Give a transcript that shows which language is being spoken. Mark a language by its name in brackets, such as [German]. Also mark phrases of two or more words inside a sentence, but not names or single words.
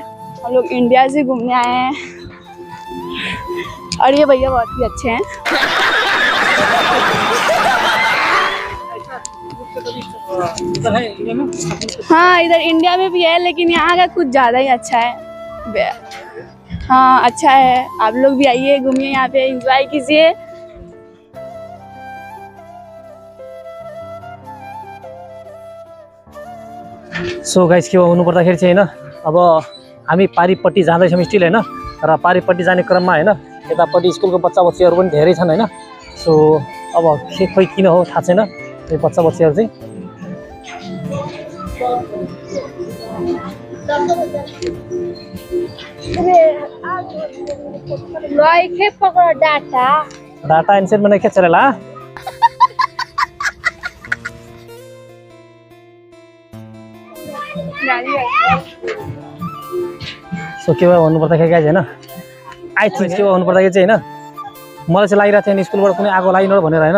[Hindi] हम लोग इंडिया से घूमने आए हैं और ये भैया बहुत ही अच्छे हैं। हाँ, इधर इंडिया में भी है, लेकिन यहाँ का कुछ ज़्यादा ही अच्छा है। हाँ, अच्छा है। आप लोग भी आइए, घूमिए, यहाँ पे एंजॉय कीजिए। [English] So guys [Nepali] के हुनु पर्दाखेरि चाहिँ हैन, अब हामी पारिपट्टि जाँदैछौँ स्टिल हैन। र पारिपट्टि जाने क्रममा हैन, यतापट्टि स्कुलको बच्चा बच्चीहरू पनि धेरै छन् हैन। सो अब खोइ किन हो थाहा छैन, यो बच्चा बच्चीहरू चाहिँ डाटा एन्सर [Hindi] में नहीं चलेला। [Nepali] सो के भयो भन्नु पर्दाखेरि गाइस हैन, [English] I think [Nepali] के भयो भन्नु पर्दाखेरि चाहिँ हैन, मलाई चाहिँ लागिरहेको थियो नि स्कुलबाट कुनै आगो लागिन भनेर हैन।